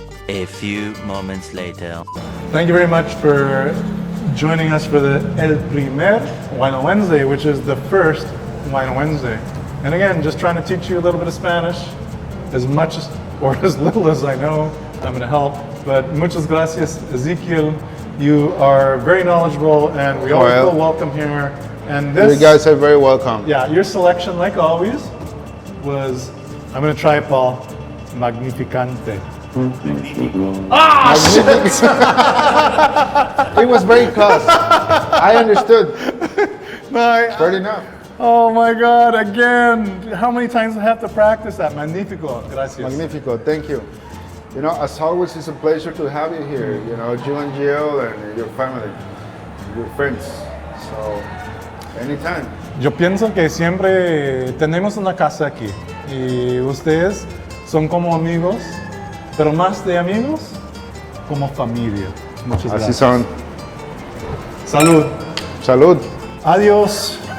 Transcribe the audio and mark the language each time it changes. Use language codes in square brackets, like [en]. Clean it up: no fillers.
[en] A few moments later. Thank you very much for joining us for the El Primer WINO Wednesday, which is the first WINO Wednesday. And again, just trying to teach you a little bit of Spanish, as much as, or as little as I know. I'm going to help. But [es] muchas gracias, [en] Ezekiel. You are very knowledgeable, and we always feel welcome here. And this, you guys are very welcome. Yeah, your selection, like always, was, I'm going to try it, Paul, Magnificante. Ah, shit! It was very close. I understood. Fair enough. Oh my God, again. How many times do I have to practice that? [es] Magnifico. Gracias. [en] Magnifico, thank you. You know, as always, it's a pleasure to have you here. You know, you and Jill and your family, your friends. So, anytime. [es] Yo pienso que siempre tenemos una casa aquí y ustedes son como amigos, pero más de amigos, como familia. Muchas gracias. Así son. Salud. Salud. Adiós.